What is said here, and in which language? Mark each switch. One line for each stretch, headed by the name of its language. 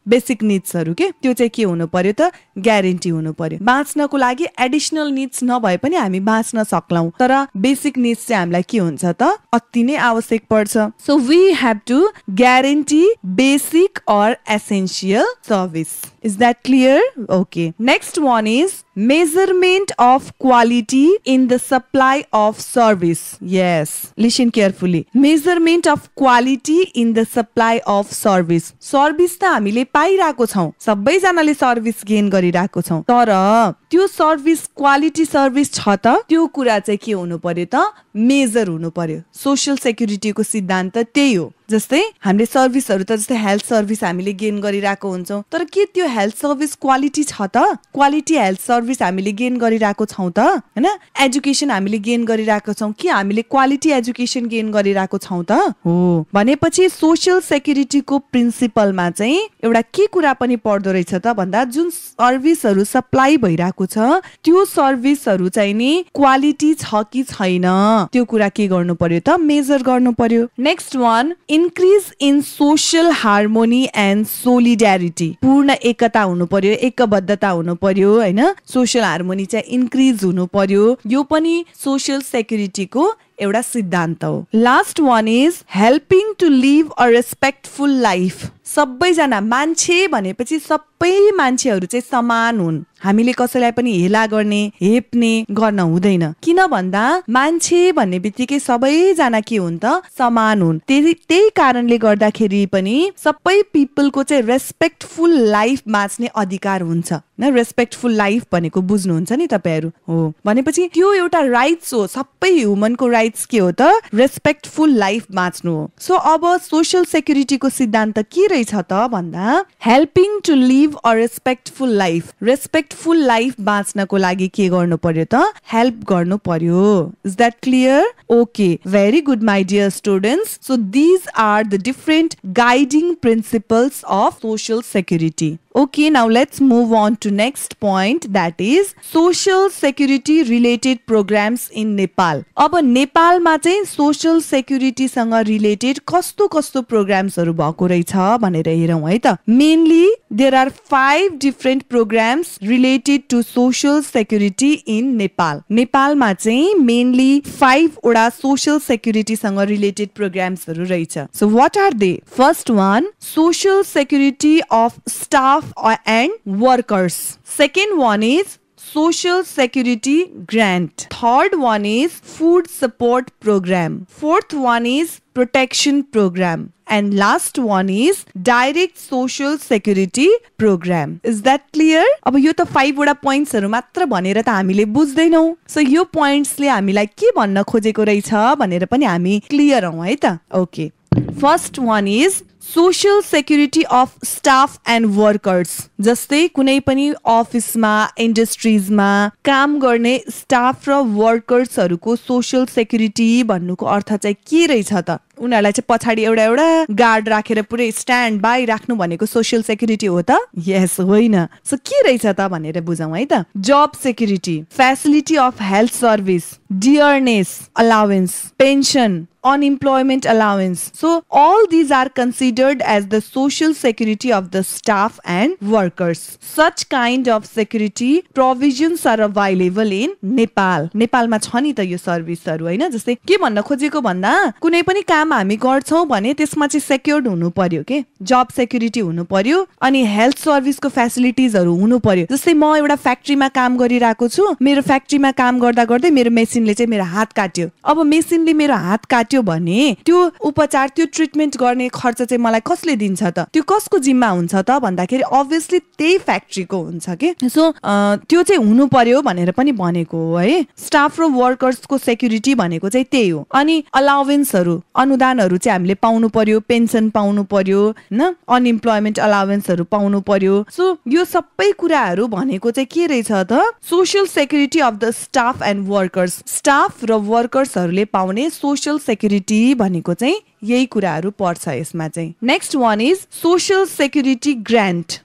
Nepali: Basic निड्सहरु के त्यो चाहिँ के हुनु पर्यो त, ग्यारेन्टी हुनु पर्यो. बाँच्नको लागि एडिशनल निड्स नभए पनि हामी बाँच्न सक्लौं, तर बेसिक निड्स चाहिँ हामीलाई के हुन्छ त, अति नै आवश्यक पर्छ.
English: So we have to guarantee basic or essential service. Is that clear? Okay. Next one is measurement of quality in the supply of service. Yes. Listen carefully. Measurement of quality in the supply of service.
Nepali: Service त हामीले पाइराको छौं, सबैजनाले service gain गरिराको छौं, तर त्यो service quality service छ त, त्यो कुरा चाहिँ के हुनु पर्यो त, मेजर हुनु पर्यो. सोशल सेक्युरिटीको सिद्धान्त त्यही हो. जस्तै हामीले सर्भिसहरु त, जस्तै हेल्थ सर्भिस हामीले गेन गरिराको हुन्छौं, तर के त्यो हेल्थ सर्भिस क्वालिटी छ त, क्वालिटी हेल्थ सर्भिस हामीले गेन गरिराको छौं त हैन. एजुकेसन हामीले गेन गरिराको छौं, के हामीले क्वालिटी एजुकेसन गेन गरिराको छौं त हो. भनेपछि सोशल सेक्युरिटीको प्रिन्सिपलमा चाहिँ एउटा के कुरा पनि पर्दो रहेछ त भन्दा जुन सर्भिसहरु सप्लाई भइराको छ त्यो सर्भिसहरु चाहिँ नि क्वालिटी छ कि छैन, त्यो कुरा के गर्नु पर्यो त, मेजर गर्नु पर्यो.
English: Next one, increase in social harmony and solidarity.
Nepali: पूर्ण एकता हुनु पर्यो, एकबद्धता हुनु पर्यो हैन. सोशल हार्मोनी चाहिँ इन्क्रिज हुनु पर्यो. यो पनि सोशल सेक्युरिटीको एउटा सिद्धान्त हो.
English: Last one is helping to live a respectful life.
Nepali: सबैजना मान्छे भनेपछि सबै मान्छेहरु चाहिँ समान हुन्. हामीले कसैलाई पनि हेला गर्ने, हेप्ने गर्न हुँदैन. किन भन्दा मान्छे भन्ने बित्तिकै सबैजना के हुन् त, समान हुन्. त्यही कारणले गर्दाखेरि पनि सबै पिपलको चाहिँ रेस्पेक्टफुल लाइफ बाँच्ने अधिकार हुन्छ. न रेस्पेक्टफुल लाइफ भनेको बुझ्नुहुन्छ नि तपाईहरु हो. भनेपछि त्यो एउटा राइट्स हो, सबै ह्युमनको राइट्स के हो त, रेस्पेक्टफुल लाइफ बाँच्नु हो. सो अब सोशल सेक्युरिटीको सिद्धान्त के रहेछ त भन्दा
English: Helping to live a respectful life.
Nepali: Respectful life बाँच्नको लागि के गर्नु पर्यो त, हेल्प गर्नु पर्यो.
English: Is that clear? Okay, very good my dear students. So these are the different guiding principles of social security. Okay, now let's move on to next point, that is social security related programs in Nepal.
Nepali: अब नेपालमा चाहिँ social security सँग related कस्तो कस्तो प्रोग्राम्सहरु भएको रहेछ भनेर हेरौं है त.
English: Mainly there are 5 different programs related to social security in Nepal.
Nepali: नेपालमा चाहिँ मेनली 5 वटा सोशल सेक्युरिटी सँग रिलेटेड प्रोग्राम्सहरु रहेछ.
English: So what are they? First one, social security of staff and workers. Second one is social security grant. Third one is food support program. Fourth one is protection program. and last one is direct social security program. Is that clear?
Nepali: अब यो त 5 वटा पोइन्ट्सहरु मात्र भनेर त हामीले बुझ्दैनौ. So यो पोइन्ट्सले हामीलाई के भन्न खोजेको रहेछ भनेर पनि हामी क्लियर हौ है त.
English: Okay. First one is social security of staff and workers.
Nepali: जस्तै कुनै पनि अफिसमा इन्डस्ट्रीजमा काम गर्ने स्टाफ र वर्कर्सहरुको सोशल सेक्युरिटी भन्नुको अर्थ चाहिँ के रहेछ त? उनीहरुलाई चाहिँ पछाडी एउटा गार्ड राखेर पुरै स्ट्यान्ड बाइ राख्नु भनेको सोशल सेक्युरिटी हो त? यस होइन. सो के रहेछ त भनेर बुझौं है त.
English: Job security, facility of health service, dearness allowance, pension, unemployment allowance. So all these are considered as the social security of the staff and workers. Such kind of security provisions are available in Nepal.
Nepali: नेपालमा छ नि त यो सर्भिसहरु हैन. जस्तै के भन्न खोजेको भन्दा कुनै पनि काम हामी गर्छौं भने त्यसमा चाहिँ सेक्युर्ड हुनु पर्यो के. जब सेक्युरिटी हुनु पर्यो अनि हेल्थ सर्भिसको फ्यासिलिटिजहरु हुनु पर्यो. जस्तै म एउटा फ्याक्ट्रीमा काम गरिरहेको छु. मेरो फ्याक्ट्रीमा काम गर्दा गर्दै मेरो मेसिनले चाहिँ मेरो हात काट्यो. अब मेसिनले मेरो हात काट्यो भने त्यो उपचार, त्यो ट्रिटमेन्ट गर्ने खर्च चाहिँ मलाई कसले दिन्छ त? त्यो कसको जिम्मा हुन्छ त भन्दाखेरि अभियसली त्यही फ्याक्ट्रीको हुन्छ के. सो त्यो चाहिँ हुनु पर्यो भनेर पनि भनेको हो है. स्टाफ र वर्कर्सको सेक्युरिटी भनेको चाहिँ त्यही हो. अनि अलाउन्सहरु, अनुदानहरु चाहिँ हामीले पाउनु पर्यो, पेन्सन पाउनु पर्यो हैन, अनइम्प्लोयमेन्ट अलाउन्सहरु पाउनु पर्यो. सो यो सबै कुराहरु भनेको चाहिँ के रहेछ त?
English: Social security of the staff and workers.
Nepali: Staff र वर्कर्सहरुले पाउने सोशल सेक्युरिटी भनेको चाहिँ यही कुराहरु पर्छ यसमा चाहिँ.
English: Next one is social security grant.